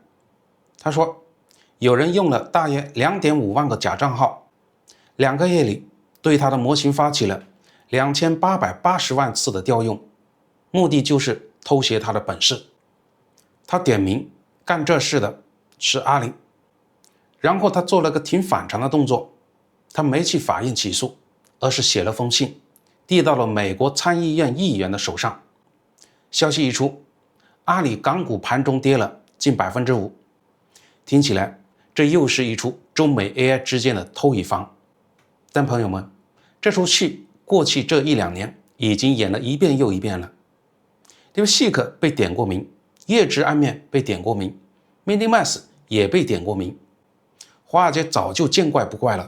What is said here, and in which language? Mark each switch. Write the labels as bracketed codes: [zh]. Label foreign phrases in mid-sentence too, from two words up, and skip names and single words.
[zh] 他说有人用了大约 2.5 万个假账号，2个月里对他的模型发起了2880万次的调用，目的就是偷窃他的本事。他点名幹這事的是阿里，然後他做了個挺反常的動作，他沒去法院起訴，而是寫了封信遞到了美國參議院議員的手上。消息一出，阿里港股盤中跌了近 5%， 聽起來這又是一出中美 AI 之間的偷乙方。但朋友們，這出戲過去這1-2年已經演了一遍又一遍了。DeepSeek 被點過名，月之暗面被點過名， MiniMax 也被點過名，華爾街早就見怪不怪了。